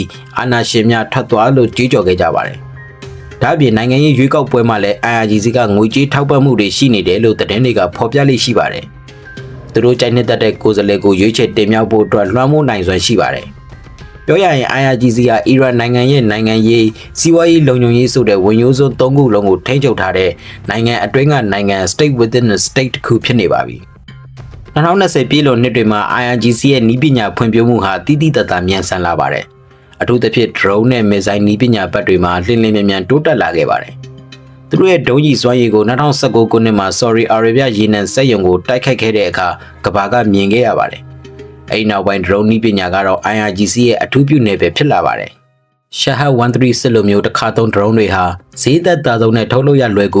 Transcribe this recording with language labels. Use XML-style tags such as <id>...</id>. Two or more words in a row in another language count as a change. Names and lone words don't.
<my>အာဏာရှင်များထွက်သွားလို့ကြွေးကြော်ခဲ့ကြပါတယ်ဒါ့အပြင်နိုင်ငံရေးရွေးကောက်ပွဲမှာလည်း IRGC ကငွေကြေးထောက်ပံ့မှုတွေရှိနေတယ်လို့သတင်းတွေကဖော်ပြလိမ့်ရှိပါတယ်သူတို့ကြိုက်နှစ်သက်တဲ့ကိုယ်စားလှယ်ကိုရွေးချယ်တင်မြှောက်ဖို့အတွက်လွှမ်းမိုးနိုင်စွမ်းရှိပါတယ်ပြောရရင် IRGC ကအီရန်နိုင်ငံရဲ့နိုင်ငံရေးစီးပွားရေးလုံခြုံရေးဆိုတဲ့ဝန်ရိုးစွန်း၃ခုလုံးကိုထိန်းချုပ်ထားတဲ့နိုင်ငံအတွင်းကနိုင်ငံ</my> <en>state within a state</en> <my>တစ်ခုဖြစ်နေပါပြီ2020ပြည့်လွန်နှစ်တွေမှာ IRGC ရဲ့နည်းပညာဖွံ့ဖြိုးမှုဟာတိတိတတ်တာမြန်ဆန် လာပါတယ်အထူးသဖြင့် drone နဲ့ missile နည်းပညာဘက်တွေမှာလျင်လျင်မြန်မြန်တိုးတက်လာခဲ့ပါတယ်သူတို့ရဲ့ဒုံးကြီးစွမ်းရည်ကို2019ခုနှစ်မှာ Saudi Arabia ရေနံစက်ရုံကိုတိုက်ခိုက်ခဲ့တဲ့အခါကမ္ဘာကမြင်ခဲ့ရပါတယ်အဲ့နောက်ပိုင်း drone နည်းပညာကတော့ IRGC ရဲ့အထူးပြုနယ်ပယ်ဖြစ်လာပါတယ်။ Shahab 136လိုမျိုးတစ်ခါသုံး drone တွေဟာဈေးသက်သာဆုံးနဲ့ထုတ်လုပ်ရလွယ်ကူ</my>